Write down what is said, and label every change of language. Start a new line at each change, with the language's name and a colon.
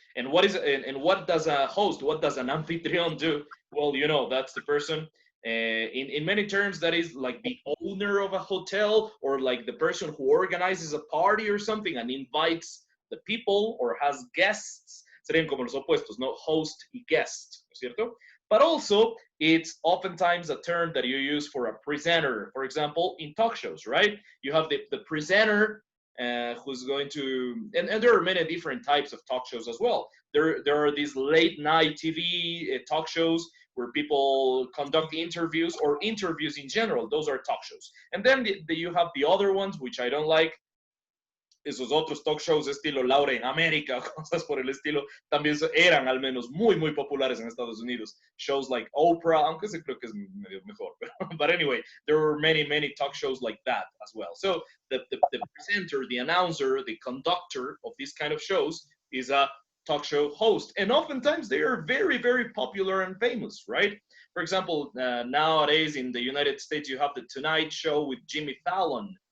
English: And what does a host? What does an anfitrión do? Well, you know, that's the person. In many terms, that is like the owner of a hotel or like the person who organizes a party or something and invites the people or has guests.
Spanish: Serían como los opuestos, ¿no? Host y guest, ¿no es cierto?
English: But also, it's oftentimes a term that you use for a presenter. For example, in talk shows, right? You have the presenter who's going to, and there are many different types of talk shows as well. There are these late night TV talk shows where people conduct interviews or interviews in general. Those are talk shows. And then you have the other ones, which I don't like.
Spanish: Esos otros talk shows estilo Laura en América, cosas por el estilo, también eran al menos muy, muy populares en Estados Unidos.
English: Shows like Oprah,
Spanish: aunque ese creo que es medio mejor.
English: But anyway, there were many, many talk shows like that as well. So the presenter, the announcer, the conductor of these kind of shows is a talk show host. And oftentimes they are very, very popular and famous, right? For example, nowadays in the United States, you have the Tonight Show with Jimmy Fallon.